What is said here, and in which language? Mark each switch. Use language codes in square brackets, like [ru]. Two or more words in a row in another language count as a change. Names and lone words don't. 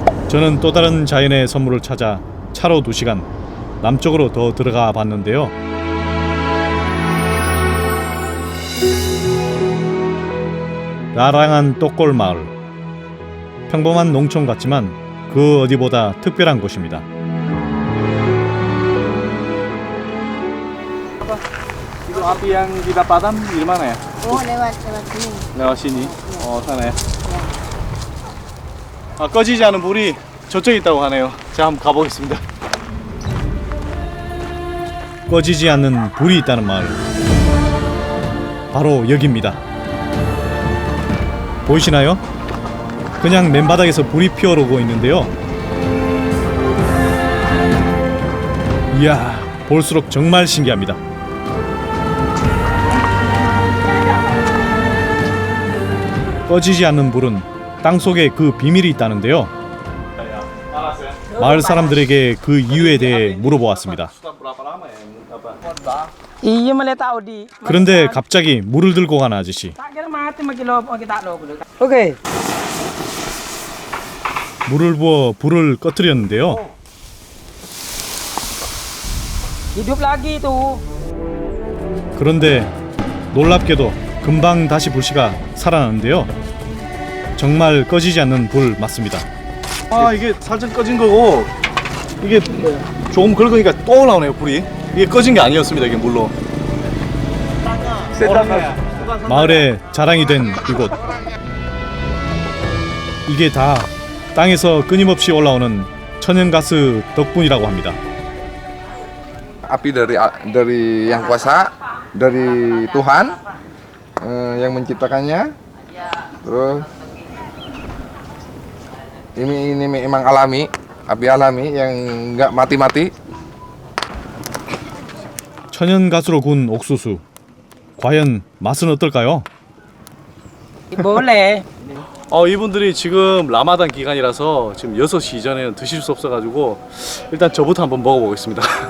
[ko] 저는 또 다른 자연의 선물을 찾아 차로 2시간 남쪽으로 더 들어가 봤는데요. 라랑한 똑골 마을. 평범한 농촌 같지만 그 어디보다 특별한 곳입니다. [id] Itu api yang kita padam di mana ya? Oh, lewat sini. Lewat sini. sana ya. [ko] 꺼지지 않은 불이 저쪽에 있다고 하네요. 제가 한번 가보겠습니다. 꺼지지 않는 불이 있다는 마을. 바로 여기입니다. 보이시나요? 그냥 맨바닥에서 불이 피어오르고 있는데요. 이야, 볼수록 정말 신기합니다. 꺼지지 않는 불은 땅속에 그 비밀이 있다는데요. 마을 사람들에게 그 이유에 대해 물어보았습니다. [id] Iya boleh tahu di. [ko] 그런데 갑자기 물을 들고 가는 아저씨. [id] Tak kira mati maki lo kita lo dulu. Oke. [ko] 물을 부어 불을 꺼뜨렸는데요. [id] Hidup lagi tuh. [ko] 그런데 놀랍게도 금방 다시 불씨가 살아나는데요. 정말 꺼지지 않는 불 맞습니다. 아, 이게 살짝 꺼진 거고 이게 조금 긁으니까 또 올라오네요, 불이. 이게 꺼진 게 아니었습니다, 이게 물로. 마을의 자랑이 된 이곳. 이게 다 땅에서 끊임없이 올라오는 천연가스 덕분이라고 합니다. [id] Api dari yang kuasa, dari Tuhan yang menciptakannya. Terus ini memang alami, api alami yang nggak mati-mati. [ko] 천연가스로 구운 옥수수. 과연 맛은 어떨까요? [id] Boleh. [ko] 이분들이 지금 라마단 기간이라서 지금 6시 이전에는 드실 수 없어가지고 일단 저부터 한번 먹어보겠습니다.